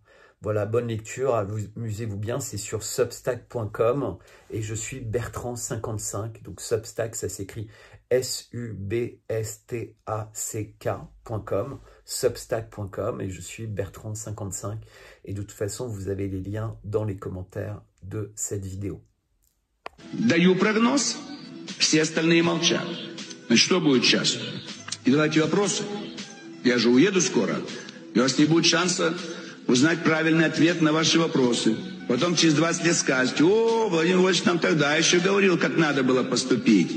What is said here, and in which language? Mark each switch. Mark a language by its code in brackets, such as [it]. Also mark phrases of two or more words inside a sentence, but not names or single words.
[fr] Voilà, bonne lecture, amusez-vous bien, c'est sur substack.com, et je suis Bertrand55, donc Substack, ça s'écrit substack.com, substack.com, et je suis Bertrand55, et de toute façon, vous avez les liens dans les commentaires de cette vidéo. [ru] Даю прогноз, все остальные молчат. Значит, что будет сейчас? И давайте вопросы. Я же уеду скоро, и у вас не будет шанса узнать правильный ответ на ваши вопросы. Потом через 20 лет скажете: о, Владимир Владимирович нам тогда еще говорил, как надо было поступить.